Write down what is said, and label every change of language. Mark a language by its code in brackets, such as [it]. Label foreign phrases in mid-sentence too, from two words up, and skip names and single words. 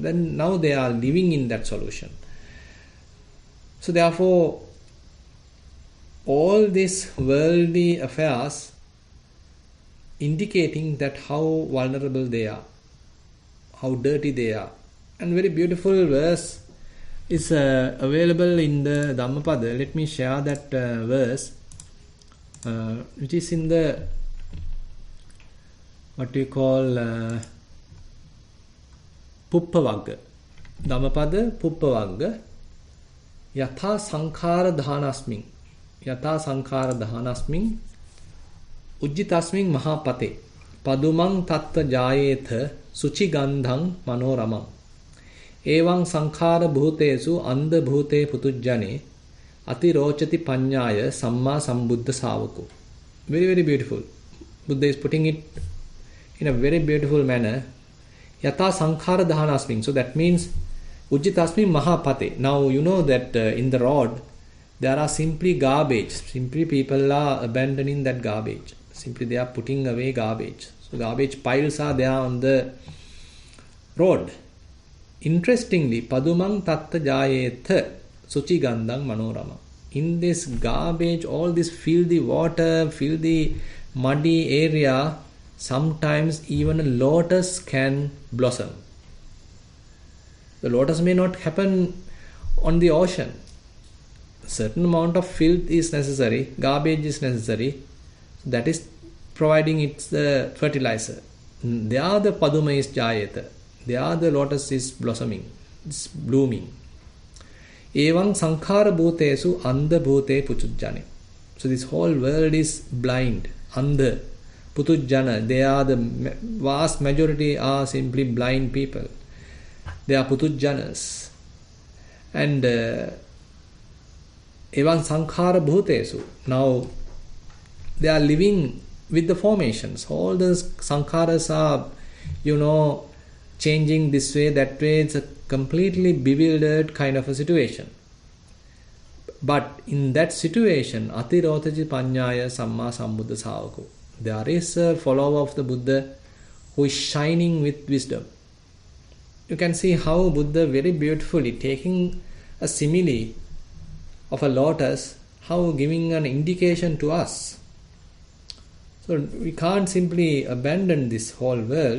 [en] Then now they are living in that solution. So therefore, all these worldly affairs indicating that how vulnerable they are, how dirty they are. And very beautiful verse is available in the Dhammapada. Let me share that verse, which is in the what we call Puppavagga. [pi] Dhammapada Puppavagga. Yatha sankhara dhanasmin. Yatha sankhara dhanasmin. Ujjitasmin mahapate. Padumang tatta jayetha suchi gandhang manoramam. Evang sankhara bhutesu andha bhute putujjane ati rochati panyaya samma sambuddha savako. [en] Very, very beautiful. Buddha is putting it in a very beautiful manner. [pi] Yatha sankhara dhanasmin. [en] So that means [pi] Ujjitasmin mahapate. [en] Now you know that in the road there are simply garbage. Simply people are abandoning that garbage. Simply they are putting away garbage. So garbage piles are there on the road. Interestingly, [pi] Padumang tatta jayetha suchi gandhang manorama. [en] In this garbage, all this filthy water, filthy muddy area, sometimes even a lotus can blossom. The lotus may not happen on the ocean. A certain amount of filth is necessary, garbage is necessary. That is providing its fertilizer. There the paduma is jayeta. There the lotus is blossoming, it's blooming. [pi] Evang sankhara bhutesu andha bhute puchujjane. [en] So this whole world is blind, [pi] andha, putujjana. [en] They are the vast majority are simply blind people. They are putujjanas. And [pi] evan sankhara bhutesu. [en] Now they are living with the formations. All the sankharas are, changing this way, that way. It's a completely bewildered kind of a situation. But in that situation, [pi] atirotaji panyaya samma sambuddha savako. [en] There is a follower of the Buddha who is shining with wisdom. You can see how Buddha very beautifully taking a simile of a lotus, how giving an indication to us. So we can't simply abandon this whole world.